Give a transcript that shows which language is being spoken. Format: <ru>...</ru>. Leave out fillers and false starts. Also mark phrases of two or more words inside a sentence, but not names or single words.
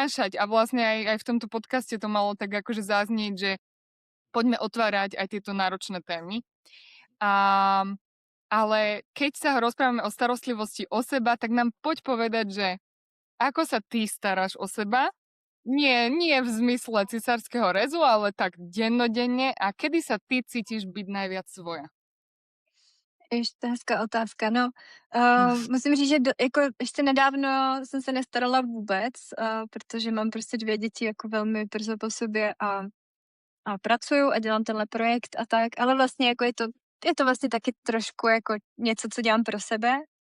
<sk>A vlastne aj v tomto podcaste to malo tak akože zaznieť, že poďme otvárať aj tieto náročné témy. Ale keď sa rozprávame o starostlivosti o seba, tak nám poď povedať, že ako sa ty staráš o seba? Nie v zmysle cisárskeho rezu, ale tak dennodenne. A kedy sa ty cítiš byť najviac svoja?</sk> <cs>Ještě hezká otázka. No, musím říct, že jako ještě nedávno jsem se nestarala vůbec, protože mám prostě 2 děti jako velmi brzo po sobě a pracuju a dělám tenhle projekt a tak, ale vlastně jako je to vlastně taky trošku jako něco, co dělám pro sebe.</cs>